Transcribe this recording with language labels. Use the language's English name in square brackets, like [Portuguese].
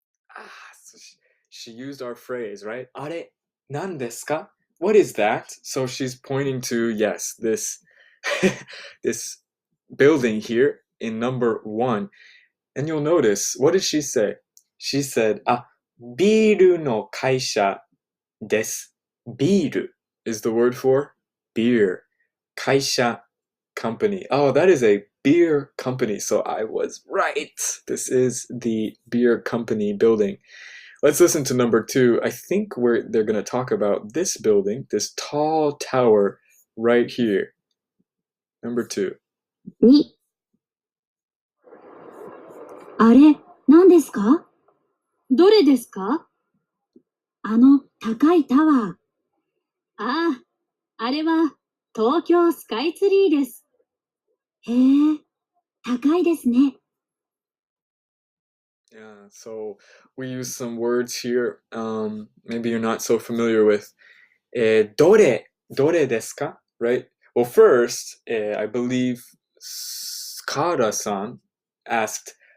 [English] So she used our phrase, right? [Japanese] あれ、何ですか? [English] What is that? So she's pointing to, yes, this this building here in number 1. And you'll notice, what did she say? She said, [Japanese] ビールの会社です. [English] ビール is the word for beer. 会社, company. Oh, that is a beer company. So I was right. This is the beer company building. Let's listen to number 2. I think they're going to talk about this building, this tall tower right here. Number 2. 2. [Japanese] あれ、何ですか？どれですか？高いタワー。ああ、あれは東京スカイツリーです。へえ、高いですね。 [English] Yeah, so we use some words here maybe you're not so familiar with. [Japanese] どれですか?Right? [English] Well, first, I believe Kara-san asked,